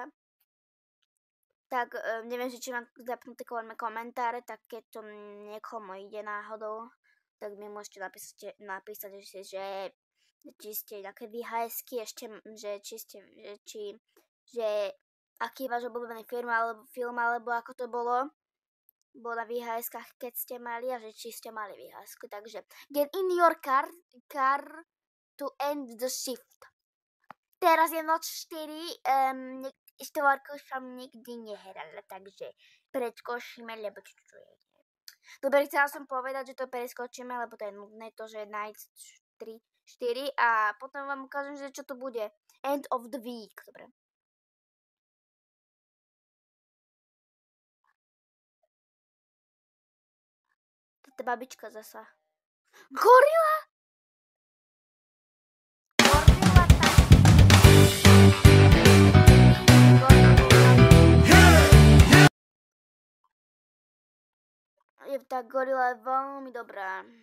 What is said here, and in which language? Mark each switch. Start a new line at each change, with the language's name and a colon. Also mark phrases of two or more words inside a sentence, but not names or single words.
Slovak: Tak neviem, že či mám zapnuté komentáre, tak keď to niekomu ide náhodou, tak mi môžete napísať, že či ste nejaké VHS-ky ešte, že aký je váš obľúbený film, alebo ako to bolo na VHS-kách, keď ste mali a že či ste mali VHS-ku. Takže
English: get in your car to end the shift.
Slovak: Teraz je noc 4, štvorku som nikdy nehrala, takže preskočíme, lebo čo je. Dobre, chcela som povedať, že to preskočíme, lebo to je nudné, to, že night 3, 4 a potom vám ukážem, že čo to bude.
English: End of the week,
Slovak: dobre. Toto babička zasa. Gorila! Tá gorila je veľmi dobrá.